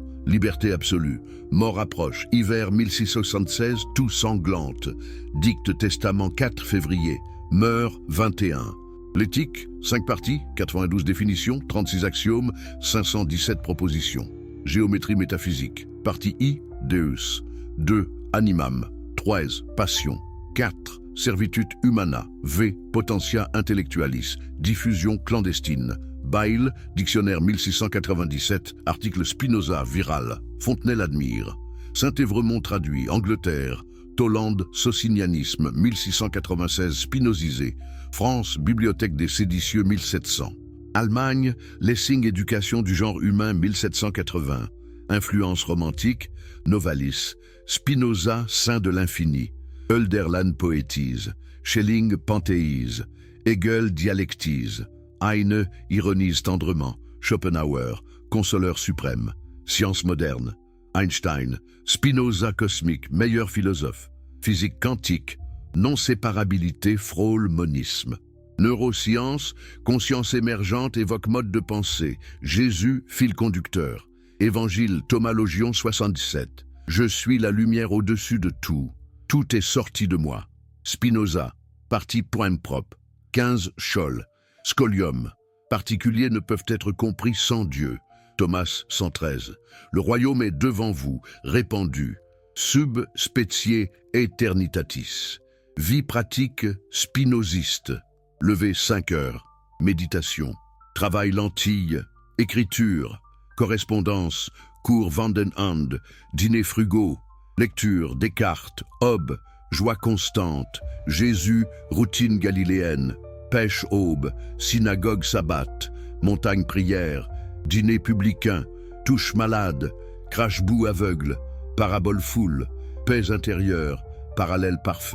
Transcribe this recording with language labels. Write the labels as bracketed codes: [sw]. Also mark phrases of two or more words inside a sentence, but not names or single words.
[fr] Liberté absolue. Mort approche. Hiver 1676, tout sanglante. Dicte testament 4 février. Meurt 21. L'éthique, 5 parties, 92 définitions, 36 axiomes, 517 propositions. Géométrie métaphysique. Partie I, [la] Deus. 2. Animam. 3. Passion. 4. Servitude humana. V. Potentia intellectualis. [fr] Diffusion clandestine. Bayle, dictionnaire 1697, article Spinoza, viral. Fontenelle admire. Saint-Évremont traduit. Angleterre. Tollande, Socinianisme, 1696, spinozisé. France, Bibliothèque des séditieux, 1700. Allemagne, Lessing, éducation du genre humain, 1780. Influence romantique, Novalis. Spinoza, saint de l'infini. Hölderlin poétise. Schelling panthéise. Hegel dialectise. Heine ironise tendrement. Schopenhauer, consoleur suprême. Science moderne. Einstein, Spinoza cosmique, meilleur philosophe. Physique quantique, non-séparabilité frôle monisme. Neurosciences, conscience émergente évoque mode de pensée. Jésus, fil conducteur. Évangile, Thomas Logion 77. Je suis la lumière au-dessus de tout. Tout est sorti de moi. Spinoza, partie point propre. 15 Scholl. Scholium. Particuliers ne peuvent être compris sans Dieu. Thomas 113. Le royaume est devant vous, répandu. [la] Sub specie aeternitatis. [fr] Vie pratique spinoziste. Lever 5 heures. Méditation. Travail lentille. Écriture. Correspondance. cours Vandenhand, dîners frugaux, lecture Descartes, Hobbes, joie constante, Jésus, routine galiléenne, pêche aube, synagogue sabbat, montagne prière, dîner publicain, touche malade, crache-boue aveugle, parabole foule, paix intérieure, parallèle parfait.